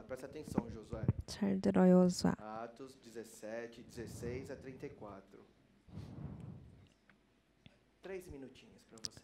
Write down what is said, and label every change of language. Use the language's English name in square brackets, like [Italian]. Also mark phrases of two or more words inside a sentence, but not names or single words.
[Portuguese] Presta atenção, Josué. [Korean] 잘 들어요, 수아. [Portuguese] Atos 17, 16 a 34. 3 minutinhos para você.